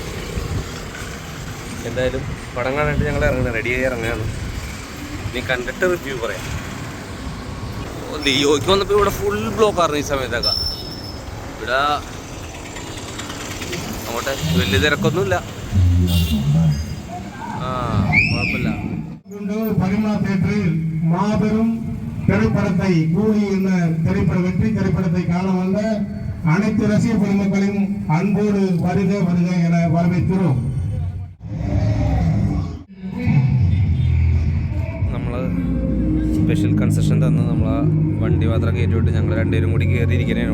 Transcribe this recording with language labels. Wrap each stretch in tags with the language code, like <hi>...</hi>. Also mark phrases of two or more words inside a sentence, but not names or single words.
<ml>എന്തായാലും പടം കാണാനായിട്ട് ഞങ്ങൾ ഇറങ്ങുന്നത്, റെഡിയായി ഇറങ്ങുകയാണ്. ഇനി കണ്ടിട്ട് റിവ്യൂ പറയാം. ലിയോയ്ക്ക് വന്നപ്പോൾ ഇവിടെ</ml> <en>full blockആയിരുന്നു</en> <ml>ഈ സമയത്തൊക്കെ. ഇവിടെ അങ്ങോട്ടെ വലിയ തിരക്കൊന്നുമില്ല. കുഴപ്പമില്ല.</ml> <ta>பரிமா தியேட்டரில் மாபெரும் திரைப்படத்தை கூலி என்ற வெற்றி திரைப்படத்தை காண வந்த அனைத்து ரசிக பெருமக்களையும் அன்போடு வருக வருக என வரவேற்கிறோம்.</ta> <ml>നമ്മൾ</ml> <en>special concession</en> <ml>തന്ന് നമ്മളെ വണ്ടി മാത്രം കയറ്റിവിട്ട് ഞങ്ങൾ രണ്ടുപേരും കൂടി കയറിയിരിക്കണേണ്.</ml>